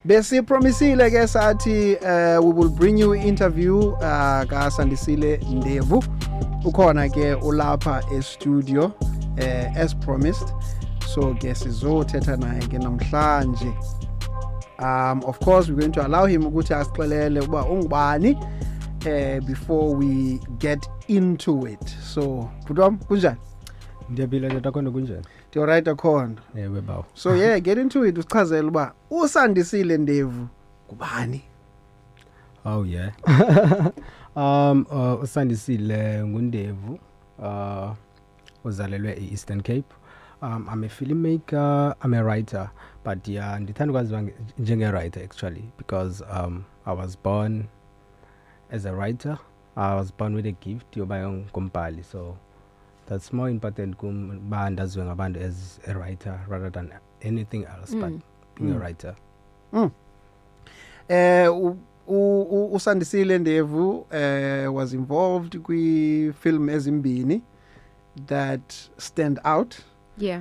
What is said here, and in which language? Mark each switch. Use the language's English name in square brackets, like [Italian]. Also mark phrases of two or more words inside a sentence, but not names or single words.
[Xhosa] Bese promisile ke sathi [English] we will bring you interview [Xhosa] ka SANDISILE-NDEVU. Ukhona ke ulapha e studio [English] as promised. [Xhosa] So ke sizothetha naye ke namhlanje. [English] Of course we're going to allow him [Xhosa] ukuthi asixelele uba ungubani [English] before we get into it. [Xhosa] So Putwam kunjani? Ndiyaphila ntakhona kunjani? [English] You're right akhona. [Xhosa] Ewe bawo. [English] So yeah, get into it. [Xhosa] Usichazela uba uSANDISILE-NDEVU kubani? [English] Oh yeah. [Xhosa] uSANDISILE nguNDEVU. Uzalelwe e-Eastern Cape. [English] I'm a filmmaker, I'm a writer, but yeah, [Xhosa] ndithanda ukwaziwa njenge-writer actually [English] because I was born as a writer. I was born with a gift [Xhosa] yoba ngombhali, [English] so that's more important [Xhosa] kuba ndaziwe ngabantu [English] as a writer rather than anything else, but being a writer. uSANDISILE-NDEVU was involved [Xhosa] kwi film ezimbini [English] that stand out. Yeah.